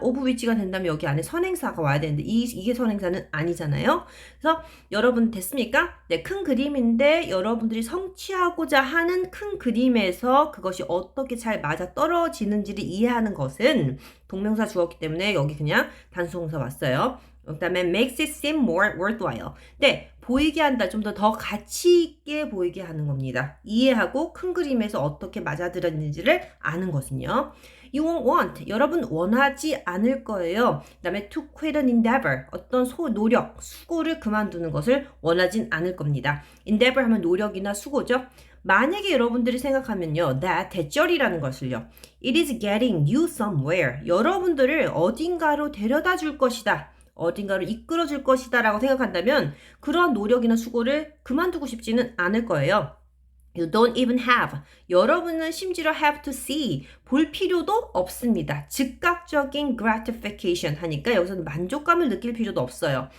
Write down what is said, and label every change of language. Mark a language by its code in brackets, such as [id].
[ko] of 위치가 된다면 여기 안에 선행사가 와야 되는데 이게 선행사는 아니잖아요. 그래서 여러분 됐습니까? 네, 큰 그림인데 여러분들이 성취하고자 하는 큰 그림에서 그것이 어떻게 잘 맞아 떨어지는지를 이해하는 것은 동명사 주었기 때문에 여기 그냥 단수동사 왔어요. 그 다음에 [en] makes it seem more worthwhile. [ko] 네, 보이게 한다. 좀 더 가치 있게 보이게 하는 겁니다. 이해하고 큰 그림에서 어떻게 맞아들었는지를 아는 것은요. [en] You won't want. [ko] 여러분 원하지 않을 거예요. 그 다음에 [en] to quit an endeavor. [ko] 어떤 노력, 수고를 그만두는 것을 원하진 않을 겁니다. endeavor 하면 노력이나 수고죠. 만약에 여러분들이 생각하면요. that 대절이라는 것을요. [en] It is getting you somewhere. [ko] 여러분들을 어딘가로 데려다 줄 것이다. 어딘가로 이끌어 줄 것이다 라고 생각한다면 그러한 노력이나 수고를 그만두고 싶지는 않을 거예요. [en] You don't even have. [ko] 여러분은 심지어 [en] have to see. [ko] 볼 필요도 없습니다. 즉각적인 gratification 하니까 여기서는 만족감을 느낄 필요도 없어요.